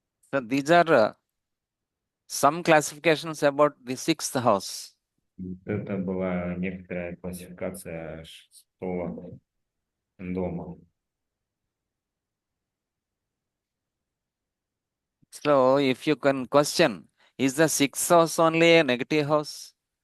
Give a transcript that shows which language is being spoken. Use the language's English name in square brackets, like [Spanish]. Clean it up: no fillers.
[English] So these are some classifications about the sixth house. [Russian] Это была некоторая классификация шестого дома. [English] So if you can question, is the sixth house only a negative house?